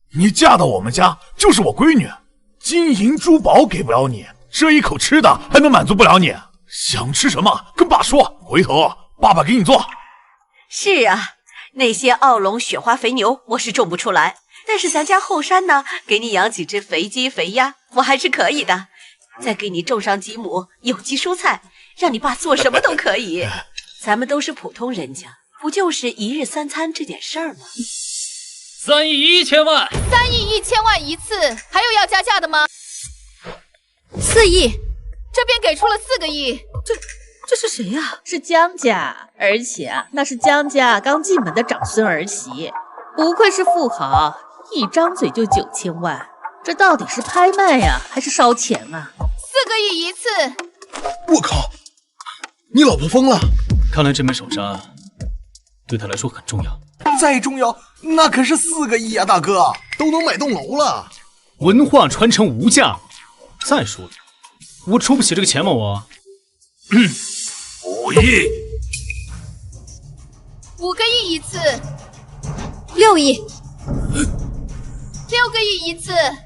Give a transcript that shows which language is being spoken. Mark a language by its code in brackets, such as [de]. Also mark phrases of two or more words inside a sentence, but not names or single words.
[zh] 當然了，你嫁到我們家就是我閨女， 金银珠寶給不了你，這一口吃的還能滿足不了你？想吃什麼跟爸說，回頭爸爸給你做。是啊，那些奧龍雪花肥牛我是種不出來，但是咱家後山呢，給你養幾隻肥雞肥鴨，我還是可以的。再給你種上幾畝有機蔬菜，讓你爸做什麼都可以。咱們都是普通人家，不就是一日三餐這點事兒嗎？3億1000萬，3億1000萬一次，還有要加價的嗎？4億，這邊給出了4個億。這是誰呀？是江家，而且啊，那是江家刚进門的长孙儿媳，不愧是富豪，一張嘴就9000萬，這到底是拍賣呀，還是燒錢啊？4個億一次。我靠，你老婆瘋了！看来这枚手札对他來說很重要。再重要，那可是4 個億啊，大哥，都能買棟樓了。文化傳承無價。再說了，我出不起這個錢嗎？我 5億，5個億一次，6億，6個億一次